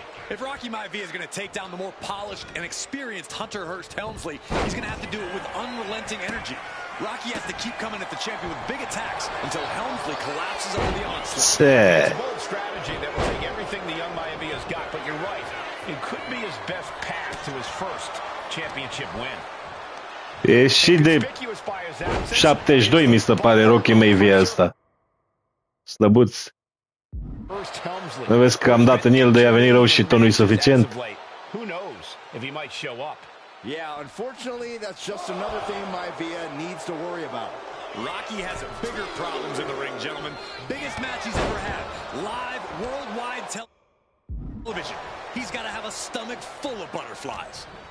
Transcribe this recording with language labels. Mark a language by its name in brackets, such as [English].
[English] If Rocky Maivia is going to take down the more polished and experienced Hunter Hearst Helmsley, he's going to have to do it with unrelenting energy. Rocky has to keep coming at the champion with big attacks until Helmsley collapses under the onslaught. It's a bold strategy that will take everything the young Maivia's got, but you're right. It could be his best path to his first championship win. [Romanian] E și de 72 mi se pare Rocky Maivia ăsta. Slăbuț. Nu vezi că am dat în el, de i-a venit rău și tot nu-i suficient? [English] Who knows if he might show up. Yeah, unfortunately, that's just another thing Maivia needs to worry about. Rocky has bigger problems in the ring, gentlemen. Biggest match he's ever had. Live, worldwide television. He's got to have a stomach full of butterflies.